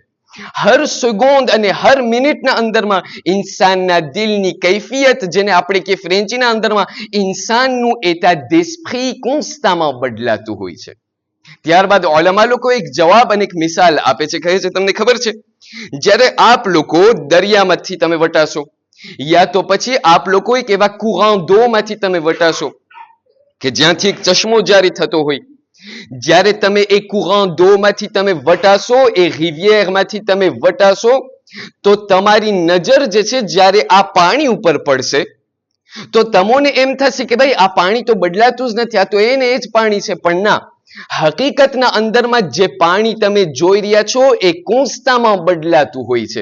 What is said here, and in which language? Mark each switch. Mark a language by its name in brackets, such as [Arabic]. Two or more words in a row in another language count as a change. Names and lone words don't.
[Gujarati] હર સેકન્ડ અને હર મિનિટના અંદરમાં ઇન્સાનના દિલની કૈફિયત, જેને આપણે કે ફ્રેન્ચીના અંદરમાં ઇન્સાનનું [French] état d'esprit [Gujarati] કોન્સ્ટન્ટ બદલાતું હોય છે. ત્યારબાદ ઉલમા લોકો એક જવાબ અને એક મિસાલ આપે છે. કહે છે તમને ખબર છે, જ્યારે આપ લોકો દરિયામાંથી તમે વટાશો, યા તો પછી આપ લોકો એક એવા [French] courant d'eau [Gujarati] માંથી તમે વટાશો કે જ્યાંથી એક ચશ્મો જારી થતો હોય, જ્યારે તમે એ [French] courant d'eau [Gujarati] માંથી તમે વટાશો, એ rivière માંથી તમે વટાશો, તો તમારી નજર જે છે જ્યારે આ પાણી ઉપર પડશે તો તમને એમ થશે કે ભાઈ આ પાણી તો બદલાતું જ નથી, આ તો એને એ જ પાણી છે. પણ ના, હકીકતના અંદરમાં જે પાણી તમે જોઈ રહ્યા છો એ કોન્સ્ટન્ટ બદલાતું હોય છે.